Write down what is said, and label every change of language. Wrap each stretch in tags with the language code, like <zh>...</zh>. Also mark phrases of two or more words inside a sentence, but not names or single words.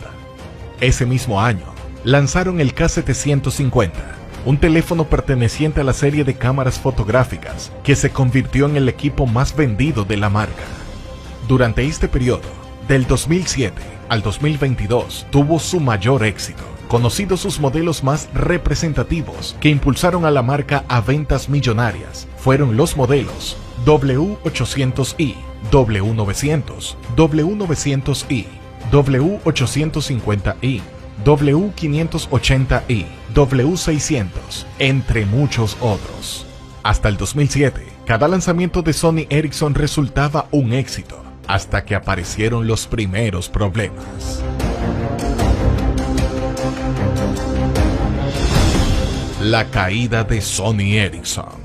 <es>Ese mismo año, lanzaron el K750, un teléfono perteneciente a la serie de cámaras fotográficas que se convirtió en el equipo más vendido de la marca. Durante este periodo, del 2007 al 2022, tuvo su mayor éxito, conocidos sus modelos más representativos que impulsaron a la marca a ventas millonarias. Fueron los modelos W800i, W900, W900i, W850i, W580i, W600, entre muchos otros. Hasta el 2007, cada lanzamiento de Sony Ericsson resultaba un éxito, hasta que aparecieron los primeros problemas. La caída de Sony Ericsson.</es>